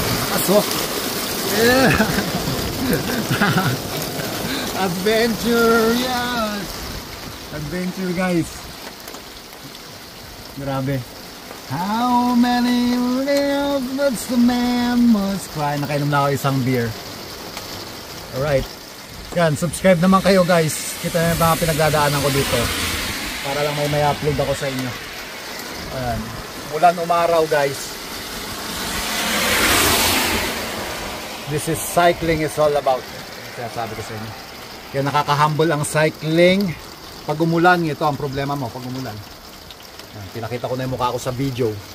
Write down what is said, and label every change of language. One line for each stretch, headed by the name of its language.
English: Aso! Yeah! Adventure, yes! Adventure guys.
Filipino: Grabe.
English: How many lives must the man must cry.
Filipino: Nakainom na ako isang beer. Alright. Yan, subscribe naman kayo guys. Kita na yung mga pinagdadaanan ko dito. Para lang may upload ako sa inyo. Ayan. Ulan umaraw guys.
English: This is cycling is all about.
Filipino: Kaya sabi ko sa inyo. Kaya nakaka-humble ang cycling. Pag umulan, ito ang problema mo pag umulan. Pinakita ko na yung mukha ko sa video.